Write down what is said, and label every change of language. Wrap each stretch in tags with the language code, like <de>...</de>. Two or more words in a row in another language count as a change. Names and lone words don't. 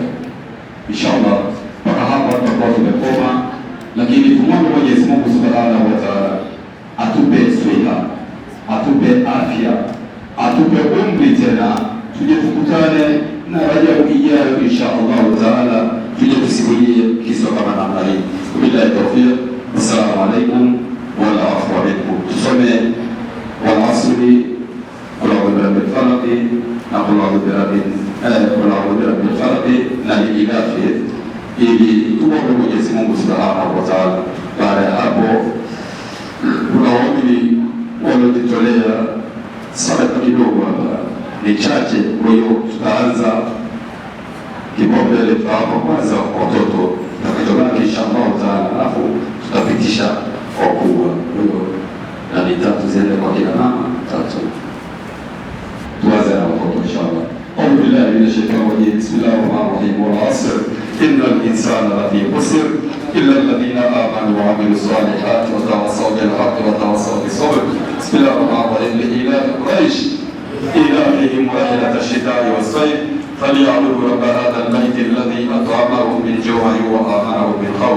<sw>Inshallah mpaka hapa tutakuwa tumekoma, lakini tumwombe Mwenyezi Mungu</sw> <ar>سبحانه وتعالى</ar> <sw>atupe siha, atupe afya, atupe umri tena, tuje tukutane na Rajabu ijayo</sw> <ar>إن شاء الله تعالى,</ar> <sw>tuje tusimulie kisa kama namna hii.</sw> <ar>بالله التوفيق. السلام عليكم ورحمة الله.</ar> <sw>Tusome</sw> <ar>والعصر قل أعوذ برب الفلق</ar> <sw>na</sw> <ar>قل أعوذ برب الفلق</ar> <sw>na ilafi, ili tuombe Mwenyezi Mungu</sw> <ar>سبحانه وتعالى.</ar> <sw>Baada ya hapo kuna waumini waliojitolea sadaka kidogo hapa ni chache, kwa hiyo tutaanza kipaumbele tutawapa kwanza watoto, tutakachobaki</sw> <ar>إن شاء الله تعالى,</ar> <sw>alafu tutapitisha wakubwa. Kwa hiyo na ni tatu ziende kwa kina mama tatu, tuanze na watoto inshallah.</sw> <ar>أعوذ بالله من الشيطان الرجيم. بسم الله الرحمن الرحيم. والعصر إن الإنسان لفي خسر إلا الذين آمنوا وعملوا الصالحات وتواصوا بالحق وتواصوا بالصبر. بسم الله الرحمن الرحيم. لإيلاف قريش إيلافهم رحلة الشتاء والصيف فليعبدوا رب هذا البيت الذي أطعمهم من جوع وآمنهم من خوف.</ar>